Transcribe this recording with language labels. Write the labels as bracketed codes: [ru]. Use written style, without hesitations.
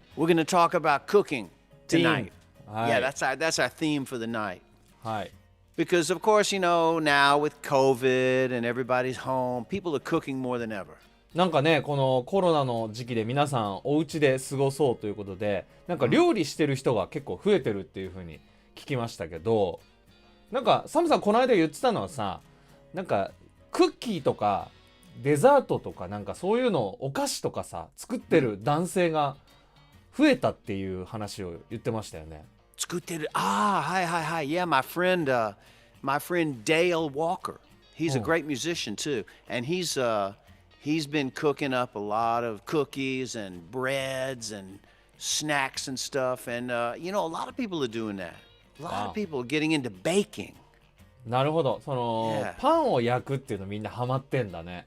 [en] We're going to talk about cooking tonight. Yeah, that's our theme for the night. [ja] はい。 [en] Because of course, now with COVID and everybody's home, people are cooking more than ever. [ja] なんかね、このコロナの時期で皆さんお家で過ごそうということで、なんか料理してる人が結構増えてるっていう風に聞きましたけど、なんかサムさんこの間言ってたのはさ、なんかクッキーとかデザートとかなんかそういうのお菓子とかさ作ってる男性が増えたっていう話を言ってましたよね。作ってる。はい。 [en] Yeah, my friend Dale Walker. He's a great musician too, and he's been cooking up a lot of cookies and breads and snacks and stuff, and a lot of people are doing that. A lot of people are getting into baking. [ja] なるほど。その、パンを焼くっていうのみんなハマってんだね。